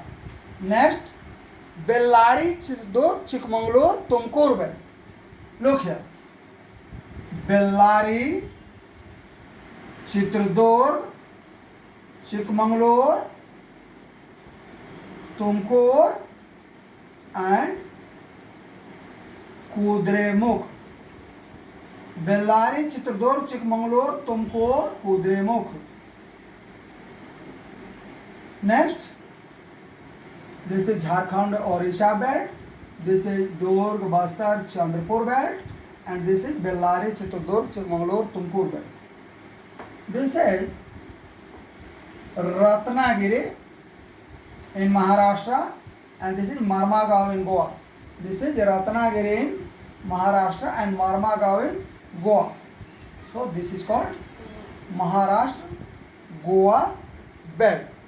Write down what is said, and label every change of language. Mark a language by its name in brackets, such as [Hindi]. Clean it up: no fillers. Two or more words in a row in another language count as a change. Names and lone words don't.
[English] Next, Bellary, Chitradurg, Chikmagalur, Tumkur belt. Look here. Bellary, Chitradurg, Chikmagalur, Tumkur and कुद्रेमुख. बेल्लारी, चित्रदुर्ग, चिकमंगलूर, तुमकुर, कुद्रेमुख. Next, this is Jharkhand Odisha belt, this is Durg, Bastar, Chandrapur belt and this is Bellary, Chitradurg, Chikmagalur, Tumkur belt. This is Ratnagiri in Maharashtra and this is Marmagao in Goa. This is Ratnagiri in Maharashtra and Marmagao in Goa. So this is called Maharashtra Goa belt.